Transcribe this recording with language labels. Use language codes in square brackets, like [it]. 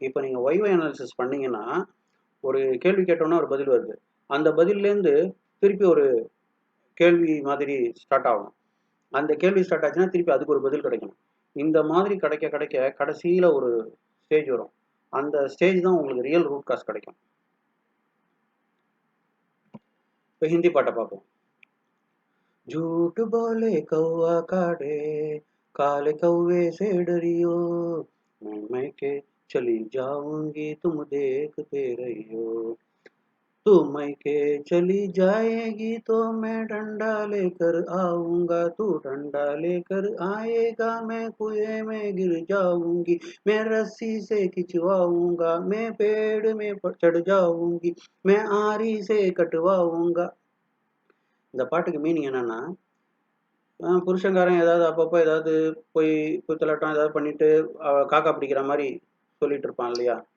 [ta] இப்போ நீங்கள் ஒய்வை அனாலிசிஸ் பண்ணீங்கன்னா ஒரு கேள்வி கேட்டோன்னா ஒரு பதில் வருது, அந்த பதில்லேருந்து திருப்பி ஒரு கேள்வி மாதிரி ஸ்டார்ட் ஆகும். அந்த கேள்வி ஸ்டார்ட் ஆச்சுன்னா திருப்பி அதுக்கு ஒரு பதில் கிடைக்கணும். இந்த மாதிரி கிடைக்க கிடைக்க கடைசியில் ஒரு ஸ்டேஜ் வரும். அந்த ஸ்டேஜ் தான் உங்களுக்கு ரியல் ரூட் காஸ் கிடைக்கும். இப்போ ஹிந்தி பாட்டை பார்ப்போம். [hi] झूठ बोले कौआ काटे, काले कौवे से डरियो, मैं मैके चली जाऊंगी तुम देखते रहियो, तू मैके चली जाएगी तो मैं डंडा लेकर आऊंगा, तू डंडा लेकर आएगा मैं कुएं में गिर जाऊंगी, मैं रस्सी से खिंचवाऊंगा, मैं पेड़ में चढ़ जाऊंगी, मैं आरी से कटवाऊंगा. [ta] இந்த பாட்டுக்கு மீனிங் என்னன்னா, புருஷன்காரன் ஏதாவது அப்பப்போ ஏதாவது போய் குத்தலாட்டம் ஏதாவது பண்ணிட்டு காக்கா பிடிக்கிற மாதிரி சொல்லிட்டு இருப்பான் இல்லையா.